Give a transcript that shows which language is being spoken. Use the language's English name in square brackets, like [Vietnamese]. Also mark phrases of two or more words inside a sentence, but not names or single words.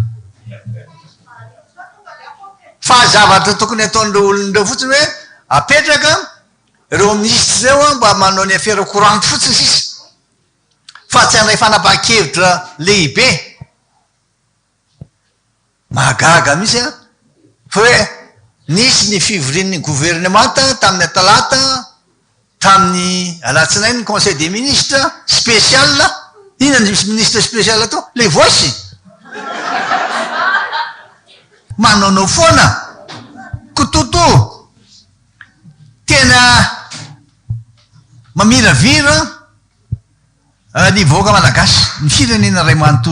[Malagasy] Fa zavatra tokony ataon'ireo olonareo fotsiny hoe apetraka reo ministre reo mba manao ny [French] affaire courante [Malagasy] fotsiny sisa. Fa tsy handray fanapahan-kevitra lehibe. Mahagaga mihitsy fa hoe nisy ny fivorian'ny gouvernemanta tamin'ny talata, tamin'ny alatsinainy [French] conseil des ministres spécial. [Malagasy] Inona ny [French] ministre spécial [Malagasy] atao? [French] Le voici. [Malagasy] Manonao foana kototo. Tena mamiravira ny vahoaka malagasy ny firenena ray manontolo.